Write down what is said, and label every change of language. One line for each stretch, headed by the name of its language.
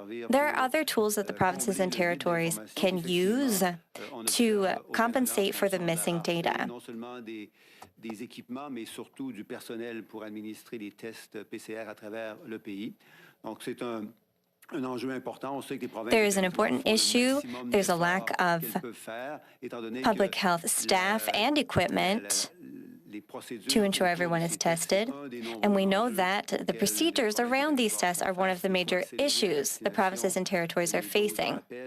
English: There are other tools that the provinces and territories can use to compensate for the missing data.
French: Des équipements, mais surtout du personnel pour administrer les tests PCR à travers le pays. Donc, c'est un enjeu important. On sait que les provinces
English: there is an important issue. There's a lack of public health staff and equipment to ensure everyone is tested. And we know that the procedures around these tests are one of the major issues the provinces and territories are facing.